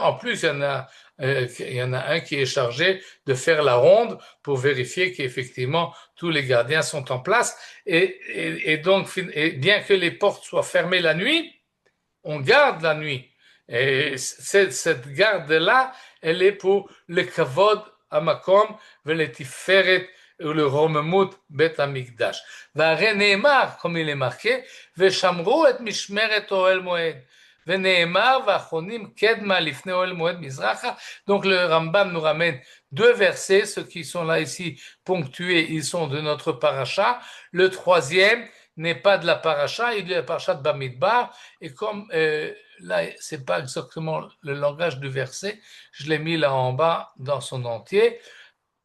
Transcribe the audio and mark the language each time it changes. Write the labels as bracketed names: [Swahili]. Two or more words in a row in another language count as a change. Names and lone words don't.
[French] En plus, il y en a un qui est chargé de faire la ronde pour vérifier qu'effectivement tous les gardiens sont en place. Et donc, bien que les portes soient fermées la nuit, on garde la nuit. Et cette garde-là, elle est pour le [Hebrew] כבוד המקום ולתפארת [French] ou le [Hebrew] רוממות בית המקדש. והרי נאמר, [French] comme il est marqué, [Hebrew] ושמרו את משמרת אהל מועד. [French] Donc le Rambam nous ramène 2 versets, ceux qui sont là ici ponctués, ils sont de notre paracha. Le 3e n'est pas de la paracha, il est de la paracha de Bamidbar. Et comme là, c'est pas exactement le langage du verset, je l'ai mis là en bas dans son entier.